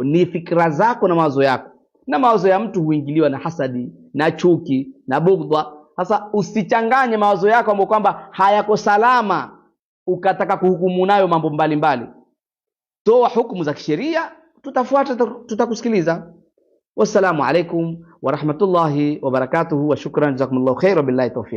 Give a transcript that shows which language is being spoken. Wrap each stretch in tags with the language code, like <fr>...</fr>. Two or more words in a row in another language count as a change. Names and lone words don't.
<sw>Ni fikra zako na mawazo yako. Na mawazo ya mtu huingiliwa na hasadi, na chuki, na bughdha. Sasa usichanganye mawazo yako ambayo kwamba hayako salama ukataka kuhukumu nayo mambo mbalimbali. Toa hukumu za kisheria, tutafuata, tutakusikiliza.</sw> <ar>والسلام عليكم ورحمة الله وبركاته وشكرا جزاكم الله خيرا وبالله التوفيق.</ar>